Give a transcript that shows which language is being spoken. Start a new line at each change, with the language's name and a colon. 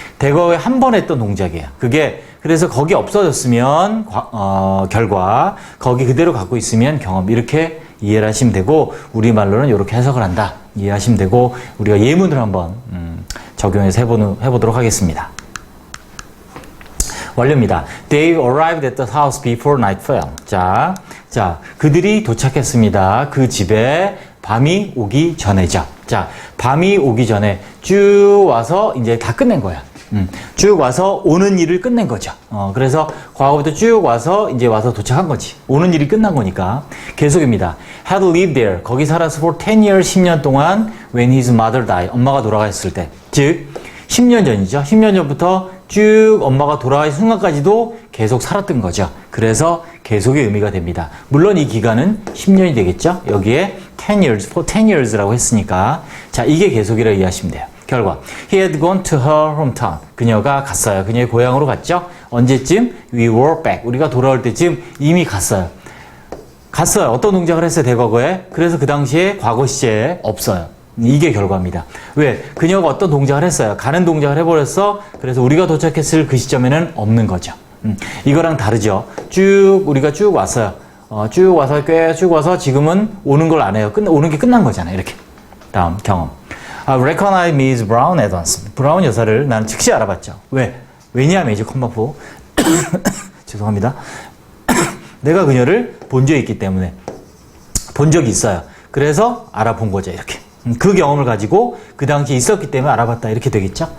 Korean: 대과거에 한 번 했던 동작이에요. 그게 그래서 거기 없어졌으면 결과, 거기 그대로 갖고 있으면 경험. 이렇게 이해를 하시면 되고 우리말로는 이렇게 해석을 한다. 이해하시면 되고 우리가 예문을 한번 적용해서 해보도록 하겠습니다. 완료입니다.
English: They arrived at the house before night fell.
Korean: 자, 그들이 도착했습니다. 그 집에 밤이 오기 전에죠. 자, 밤이 오기 전에 쭉 와서 이제 다 끝낸 거야. 쭉 와서 오는 일을 끝낸 거죠. 그래서 과거부터 쭉 와서 이제 와서 도착한 거지. 오는 일이 끝난 거니까. 계속입니다.
English: had lived there.
Korean: 거기 살아서
English: for 10 years,
Korean: 10년 동안 when his mother died. 엄마가 돌아가셨을 때. 즉, 10년 전이죠. 10년 전부터 쭉 엄마가 돌아가신 순간까지도 계속 살았던 거죠. 그래서 계속의 의미가 됩니다. 물론 이 기간은 10년이 되겠죠. 여기에 10 years, for 10 years라고 했으니까. 자, 이게 계속이라고 이해하시면 돼요. 결과
English: He had gone to her hometown.
Korean: 그녀가 갔어요. 그녀의 고향으로 갔죠. 언제쯤?
English: We were back.
Korean: 우리가 돌아올 때쯤 이미 갔어요. 어떤 동작을 했어요? 대과거에. 그래서 그 당시에 과거 시제에 없어요. 이게 결과입니다. 왜? 그녀가 어떤 동작을 했어요. 가는 동작을 해버렸어. 그래서 우리가 도착했을 그 시점에는 없는 거죠. 이거랑 다르죠. 우리가 쭉 왔어요. 쭉 와서 꽤 쭉 와서 지금은 오는 걸 안 해요. 오는 게 끝난 거잖아요. 이렇게. 다음 경험.
English: Recognize Miss Brown at once.
Korean: 브라운 여사를 나는 즉시 알아봤죠. 왜? 왜냐하면 이제 콤마포. 죄송합니다. 내가 그녀를 본 적이 있기 때문에. 본 적이 있어요. 그래서 알아본 거죠. 이렇게. 그 경험을 가지고 그 당시에 있었기 때문에 알아봤다. 이렇게 되겠죠?